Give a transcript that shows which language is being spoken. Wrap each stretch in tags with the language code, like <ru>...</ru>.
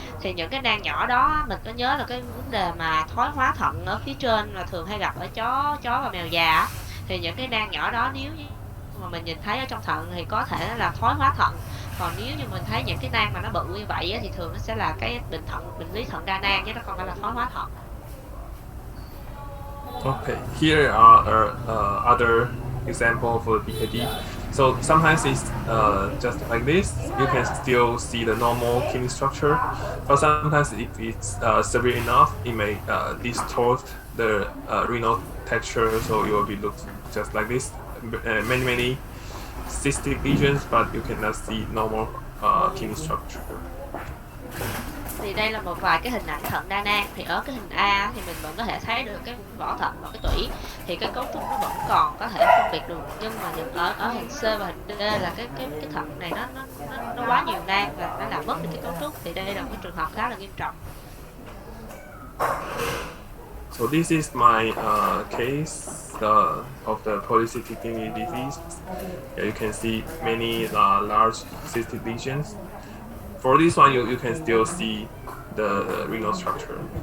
<vi>Thì những cái nang nhỏ đó mình có nhớ là cái vấn đề mà thoái hóa thận ở phía trên là thường hay gặp ở chó và mèo già á. Thì những cái nang nhỏ đó nếu như mà mình nhìn thấy ở trong thận thì có thể là thoái hóa thận. Còn nếu như mình thấy những cái nang mà nó bự như vậy á, thì thường nó sẽ là cái bệnh lý thận đa nang chứ nó không phải là thoái hóa thận.</vi> <en>Okay, here are other example for PKD. So sometimes it's just like this. You can still see the normal kidney structure, but sometimes if it's severe enough, it may distort the renal texture, so it will be look just like this. Many cystic lesions, but you cannot see normal kidney structure.</en> <vi>Thì đây là một vài cái hình ảnh thận đa nang. Thì ở cái hình A thì mình vẫn có thể thấy được cái vỏ thận và cái tủy, thì cái cấu trúc nó vẫn còn có thể phân biệt được. Nhưng mà ở hình C và hình D là cái thận này nó quá nhiều nang và nó làm mất đi cái cấu trúc. Thì đây là một cái trường hợp khá là nghiêm trọng.</vi> <en>So this is my case of the polycystic kidney disease. Yeah, you can see many large cystic lesions. For this one, you can still see the renal structure.</en>